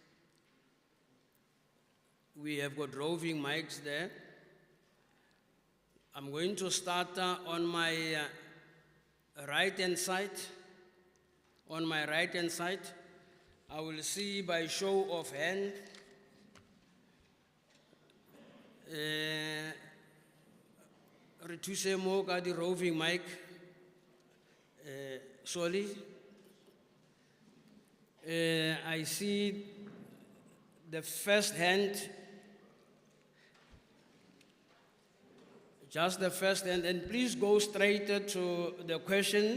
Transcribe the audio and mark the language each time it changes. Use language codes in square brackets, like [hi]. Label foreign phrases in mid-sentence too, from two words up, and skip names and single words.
[en] We have got roving mics there. I'm going to start on my right-hand side. On my right-hand side, I will see by show of hand. [tn] Retuse mo ka di [en] roving mic. Sorry. I see the first hand. Just the first hand, and please go straight to the question.